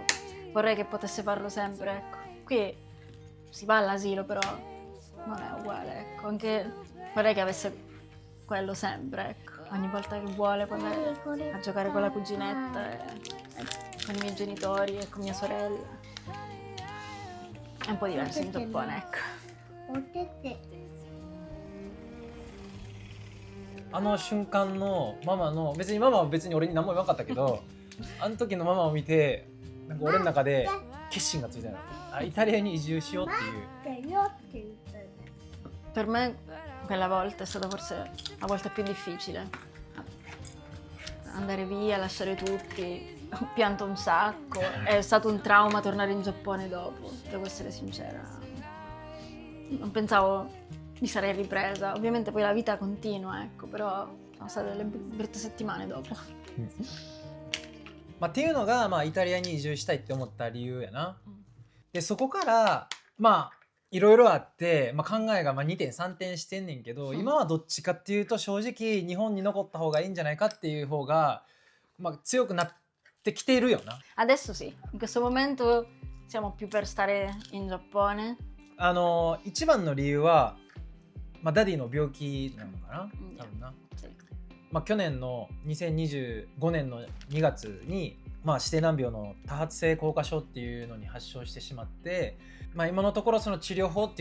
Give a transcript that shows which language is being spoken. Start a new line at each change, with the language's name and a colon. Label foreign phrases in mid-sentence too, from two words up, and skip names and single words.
Italian: Vorrei che potesse farlo sempre, ecco. Qui si va all'asilo, però non è uguale, ecco. Anche vorrei che avesse quello sempre, ecco. Ogni volta che vuole può andare a giocare con la cuginetta e con i miei genitori e con mia sorella. È un po' diverso in Giappone, ecco.
Japanese: あの瞬間のママの、別にママは別に俺に何も言わなかったけどあの時のママを見て、なんか俺の中で決心がついたの。あ、イタリアに移住しようっていう。
Italian: Per me quella volta è stata forse la volta più difficile. Andare via, lasciare tutti. Ho pianto un sacco. È stato un trauma tornare in Giappone dopo, devo essere sincera. Non pensavo mi sarei ripresa. Ovviamente poi la vita continua, ecco, però sono state delle brutte settimane dopo.
Japanese: まあ、っていうのが、まあ、イタリアに移住したいって思った理由やな。でそこからまあいろいろあって、まあ、考えがまあ2点3点してんねんけど、今はどっちかっていうと正直日本に残った方がいいんじゃないかっていう方が、まあ、強くなってきてるよな。
Italian: Adesso sì, in questo momento siamo più per stare in Giappone.
Japanese: 一番の理由は、まあ、ダディの病気なのかな、多分な。
Italian: Sì.
Japanese: まあ、去年の2025年の2月に、まあ、指定難病の多発性硬化症っていうのに発症してしまって、まあ、今のところその治療法って